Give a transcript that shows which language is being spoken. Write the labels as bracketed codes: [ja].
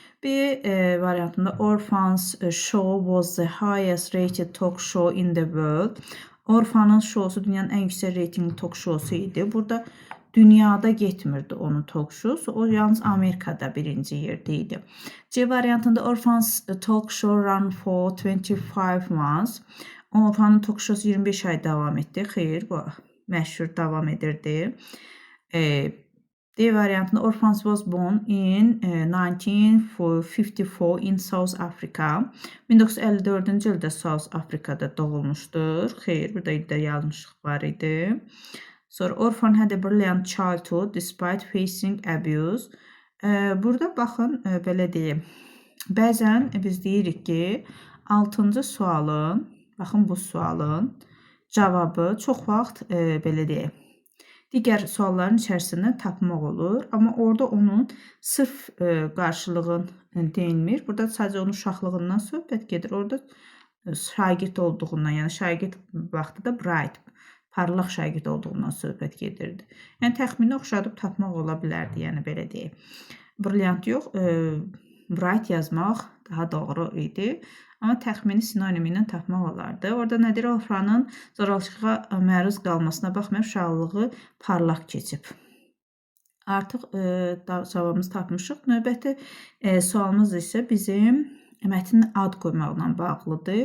[az] B variantında [en] Orphan's show was the highest rated talk show in the world. [az] Orphan'ın şousu dünyanın ən yüksək reytingli talk showsu idi. Burada dünyada getmirdi onun talk showsu. O yalnız Amerikada birinci yerdə idi. C variantında [en] Orphan's talk show ran for 25 months. [az] Orphan'ın talk showsu 25 ay davam etdi. Xeyr, bu məşhur davam edirdi. D variantında [en] Orphan was born in 1954 in South Africa. [az] 1954-cü ildə South Afrikada doğulmuşdur. Xeyr, burada ildə yanlışlıq var idi. Sonra [en] Orphan had a brilliant childhood despite facing abuse. [az] Burada baxın, belə deyim. Bəzən biz deyirik ki, 6-cı sualın, baxın bu sualın cavabı çox vaxt belə deyim. digər sualların içərisindən tapmaq olur. Amma orada onun sırf qarşılığın deyilmir. Burada sadəcə onun uşaqlığından söhbət gedir. Orada şagird olduğundan, yəni şagird vaxtı da bright, parlaq şagird olduğundan söhbət gedirdi. Yəni təxmini oxşadıb tapmaq ola bilərdi, yəni belə deyək. Brilliant yox, bright yazmaq daha doğru idi. Amma təxmini sinonimi ilə tapmaq olardı. Orada Nədir Ofranın zorakılığa məruz qalmasına baxmayaraq uşaqlığı parlaq keçib. Artıq cavabımızı tapmışıq. Növbəti sualımız isə bizim mətnin ad qoymaqla bağlıdır.